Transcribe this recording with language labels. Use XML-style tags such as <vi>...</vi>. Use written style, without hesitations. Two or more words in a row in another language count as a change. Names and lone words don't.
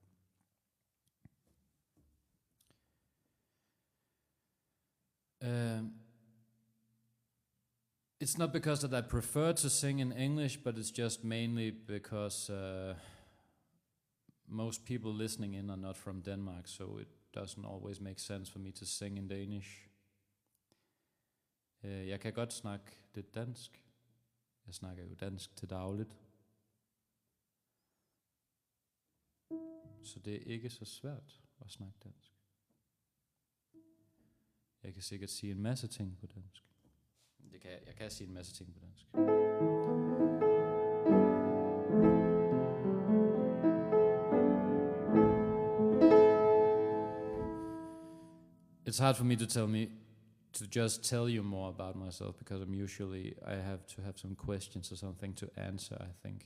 <en>It's not because that I prefer to sing in English, but it's just mainly because most people listening in are not from Denmark, so it doesn't always make sense for me to sing in Danish.</en> <da>Jeg kan godt snakke lidt dansk. Jeg snakker jo dansk til dagligt. Så det er ikke så svært at snakke dansk. Jeg kan sikkert sige en masse ting på dansk. Jeg kan sige en masse ting på dansk.</da> <en>It's hard for me to just tell you more about myself, because I have to have some questions or something to answer, I think.</en>